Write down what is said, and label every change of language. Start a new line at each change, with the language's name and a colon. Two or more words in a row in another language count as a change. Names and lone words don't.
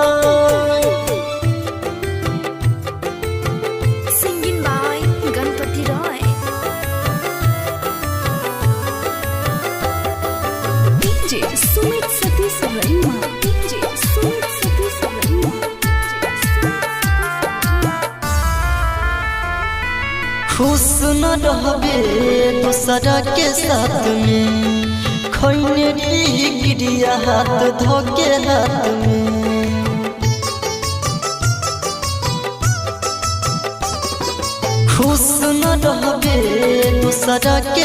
English: Singing by Ganpati Roy. DJ Sumit Satish Rema. DJ Sumit Satish Rema.
Bhojpuri: खुश न रहबे दूसरा के साथ में खैने रही गिरिया हाथ धोके हाथ में खुश न रहबे दूसरा के